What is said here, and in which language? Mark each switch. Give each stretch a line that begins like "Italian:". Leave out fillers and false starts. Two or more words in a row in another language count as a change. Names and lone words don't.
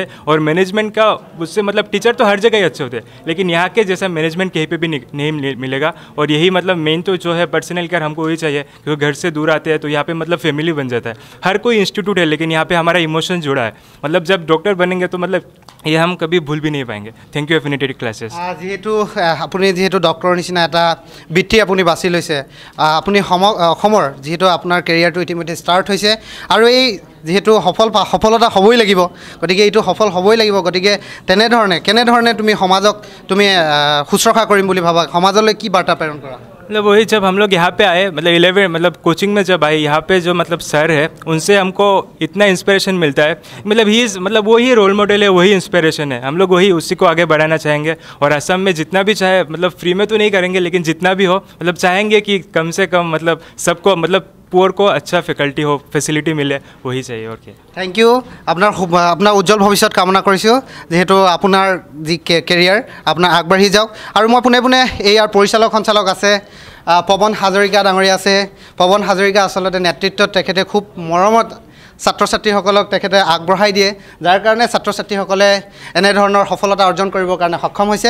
Hindi: और मैनेजमेंट का उससे मतलब टीचर तो हर जगह ही अच्छे होते हैं, लेकिन यहाँ के जैसा मैनेजमेंट कहीं पे भी नहीं मिलेगा। और यही मतलब मेन तो जो है
English: personal care
Hindi: हमको वही चाहिए, क्योंकि घर से दूर आते हैं तो यहाँ पे मतलब फैमिली बन जाता है। हर कोई इंस्टीट्यूट है, लेकिन यहाँ पे हमारा इमोशन जुड़ा है, मतलब जब डॉक्टर बनेंगे तो मतलब ये हम कभी भूल भी नहीं पाएंगे।
English: Thank you Affinity Classes.
Assamese: যিহেতু আপুনি ডক্টৰৰ নিচিনা এটা বৃত্তি আপুনি বাছি লৈছে, আপুনি অসমৰ যিহেতু আপোনাৰ কেৰিয়াৰটো ইতিমধ্যে ষ্টাৰ্ট হৈছে আৰু এই যিহেতু সফলতা হ'বই লাগিব, গতিকে এইটো সফল হ'বই লাগিব। গতিকে কেনেধৰণে তুমি সমাজক তুমি শুশ্ৰূষা কৰিম বুলি ভাবা, সমাজলৈ কি বাৰ্তা প্ৰেৰণ কৰা?
Hindi: मतलब वही जब हम लोग यहाँ पे आए, मतलब 11 मतलब कोचिंग में जब आए, यहाँ पे जो मतलब सर है उनसे हमको इतना इंस्पिरेशन मिलता है, मतलब ही मतलब वही
English: role model
Hindi: है, वही इंस्पिरेशन है, हम लोग वही उसी को आगे बढ़ाना चाहेंगे। और असम में जितना भी चाहे, मतलब फ्री में तो नहीं करेंगे, लेकिन जितना भी हो मतलब चाहेंगे कि कम से कम मतलब सबको मतलब पुअर को अच्छा फैकल्टी हो, फैसिलिटी मिले, वही चाहिए। और क्या
English: Thank you.
Assamese: আপোনাৰ উজ্জ্বল ভৱিষ্যত কামনা কৰিছোঁ, যিহেতু আপোনাৰ যি কেৰিয়াৰ আপোনাৰ আগবাঢ়ি যাওক। আৰু মই পোনে ইয়াৰ পৰিচালক সঞ্চালক আছে পৱন হাজৰিকা ডাঙৰীয়া আছে। পৱন হাজৰিকা আচলতে নেতৃত্বত তেখেতে খুব মৰমত ছাত্ৰ ছাত্ৰীসকলক তেখেতে আগবঢ়াই দিয়ে, যাৰ কাৰণে ছাত্ৰ ছাত্ৰীসকলে এনেধৰণৰ সফলতা অৰ্জন কৰিবৰ কাৰণে সক্ষম হৈছে।